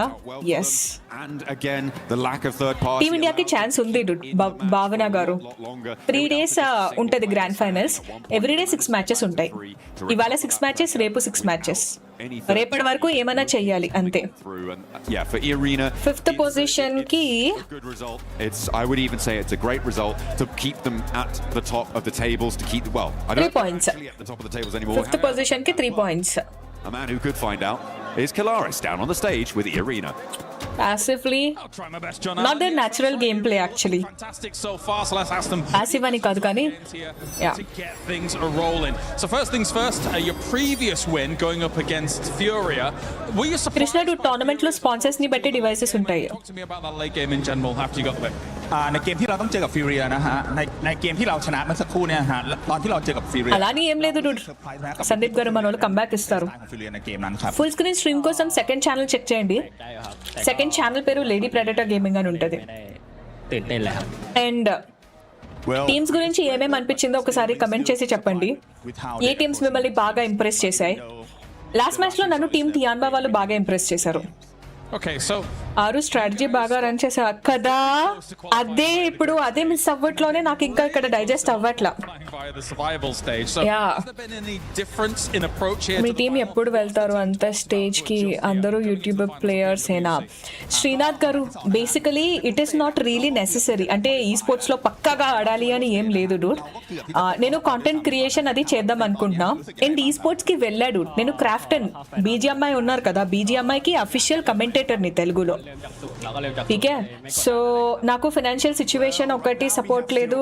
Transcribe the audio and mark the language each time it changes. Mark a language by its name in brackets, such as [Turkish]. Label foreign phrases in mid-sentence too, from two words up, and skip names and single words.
[Telugu] ఎస్, టీమ్ ఇండియాకి ఛాన్స్ ఉంది డూడ్. భావన గారు 3 days ఉంటది గ్రాండ్ ఫైనల్స్. ఎవ్రీడే 6 matches ఉంటాయి. ఇవాళ 6 matches, రేపు 6 matches. రేపటి వరకు ఏమైనా చెయ్యాలి అంతే. 5th position కి [English] I would even say it's a great result to keep them at the top of the tables, to keep, well, I don't 3 points at the top of the tables anymore. [Telugu] 5th position కి 3 points. [English] A man who could find out is Kalaris down on the stage with Irina. Passively, not their natural gameplay actually. Fantastic so far, so let's ask them. [Telugu] Passive ani kaadu kani, yeah, [English] to get things rolling. So first things first, your previous win going up against Furia, were you surprised? [Telugu] Krishna, do tournament lo sponsors ni batti devices untayi. [English] Talk to me about that late game in general after you got the win. [Thai] ในเกมที่เราต้องเจอกับฟิวเรียนะฮะในเกมที่เราชนะเมื่อสักครู่เนี่ยฮะตอนที่เราเจอกับฟิวเรีย [Telugu] అలాని ఏం లేదు డూడ్. సందీప్ గారు మన వాళ్ళు కంబ్యాక్ ఇస్తారు. [Thai] ในเกมนั้นครับ [English] full screen stream [Telugu] కోసం [English] second channel check [Telugu] చేయండి. [English] second channel [Telugu] పేరు లేడీ ప్రెడేటర్ గేమింగ్ అని ఉంటది. అండ్ టీమ్స్ గురించి ఏమేమి అనిపించిందో ఒకసారి కమెంట్ చేసి చెప్పండి. ఏ టీమ్స్ మిమ్మల్ని బాగా ఇంప్రెస్ చేశాయి? [English] last match [Telugu] లో నన్ను టీమ్ టియాన్బా వాళ్ళు బాగా ఇంప్రెస్ చేశారు. [English] Okay, so [Telugu] ఆరు స్ట్రాటజీ బాగా రన్ చేశారు కదా. అదే ఇప్పుడు అదే మిస్ అవ్వట్లోనే నాకు ఇంకా ఇక్కడ డైజెస్ట్ అవ్వట్లా. మీ టీం ఎప్పుడు వెళ్తారు అంత స్టేజ్ కి? అందరూ [English] YouTuber players [Telugu] ఏనా? శ్రీనాథ్ గారు, [English] Basically it is not really necessary. [Telugu] అంటే ఈ స్పోర్ట్స్ లో పక్కాగా ఆడాలి అని ఏం లేదు డూడ్. నేను [English] content creation [Telugu] అది చేద్దాం అనుకుంటున్నా. [English] and esports [Telugu] కి వెళ్ళాడు. నేను క్రాఫ్టన్ BGMI ఉన్నారు కదా, BGMIకి [English] official commentator [Telugu] ని తెలుగులో. [English] Okay, so [Telugu] నాకు [English] financial situation [Telugu] ఒకటి సపోర్ట్ లేదు.